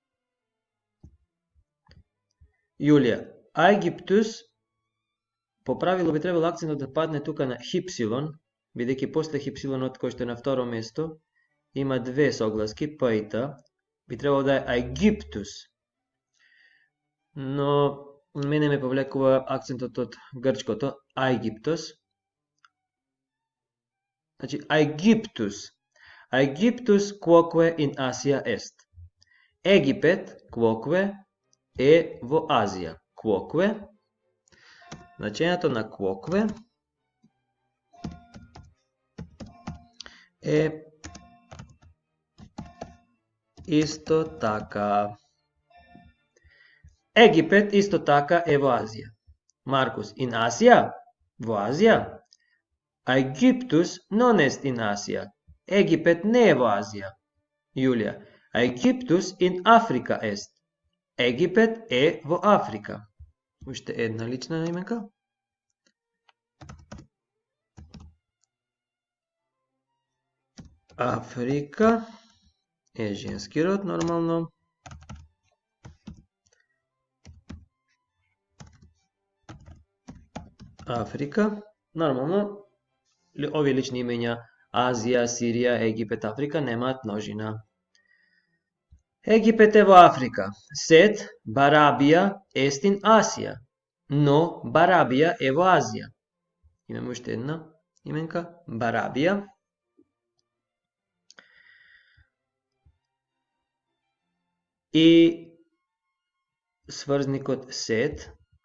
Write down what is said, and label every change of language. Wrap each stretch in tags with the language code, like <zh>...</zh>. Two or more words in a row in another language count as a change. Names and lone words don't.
<mk>Јулија, Ајгиптус, по правило би требало акцентот да падне тука на хипсилон, бидејќи после хипсилонот кој што е на второ место има две согласки, п и т, би требало да е Ајгиптус. Но мене ме повлекува акцентот од грчкото, Ајгиптос. Значи, Ајгиптус.</mk> <la>Aegyptus quoque in Asia est.</la> <mk>Египет, quoque, е во Азија. Quoque. Значењето на quoque е исто така. Египет исто така е во Азија. Маркус,</mk> <la>in Asia?</la> <mk>Во Азија?</mk> <la>Aegyptus non est in Asia.</la> <mk>Египет не е во Азија. Јулија,</mk> <la>Aegyptus in Africa est.</la> <mk>Египет е во Африка. Уште една лична именка. Африка е женски род, нормално. Африка, нормално. Овие лични имења Азија, Сирија, Египет, Африка немаат множина. Египет е во Африка.</mk> <la>Sed Barabia est in Asia.</la> <mk>Но Барабија е во Азија. Имаме уште една именка. Барабија. И сврзникот сет.</mk>